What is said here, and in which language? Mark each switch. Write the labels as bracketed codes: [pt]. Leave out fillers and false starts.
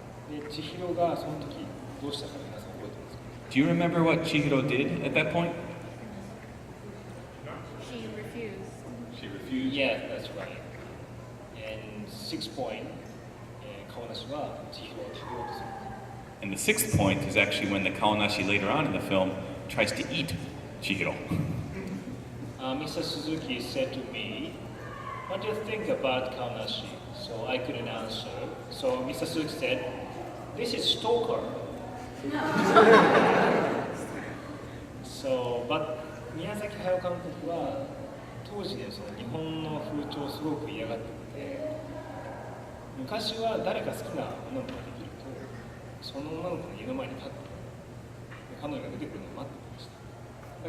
[ja] で千尋がその時どうしたか皆さん覚えてますか？ [en] Do you remember what Chihiro did at that point? She refused. She refused. Yeah, that's right. And 6 point, [ja] 顔なしは千尋を食べようとする。 [en] And the sixth point is actually when the Kaonashi later on in the film tries to eat Chihiro. Mr. Suzuki said to me, "What do you think about Kaonashi?" So I couldn't answer. So Mr. Suzuki said, "This is stalker." So, but [ja] 宮崎駿監督は当時でその日本の風潮をすごく嫌がってて、昔は誰か好きな女の子ができると、その女の子の家の前に立って彼女が出てくるのを待ってました。